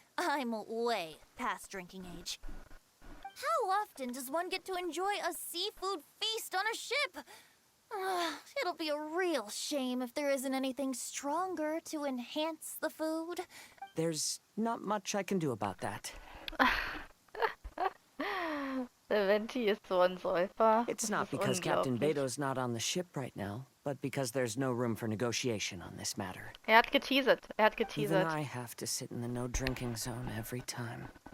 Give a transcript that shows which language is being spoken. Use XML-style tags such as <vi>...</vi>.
<en>I'm way past drinking age. How often does one get to enjoy a seafood feast on a ship? It'll be a real shame if there isn't anything stronger to enhance the food. There's not much I can do about that.</en> <de>Der Venti ist so ein Säufer.</de> <en>It's not because Captain Beto's not on the ship right now, but because there's no room for negotiation on this matter.</en> <de>Hat geteasert.</de> <en>Even I have to sit in the no-drinking zone every time.</en>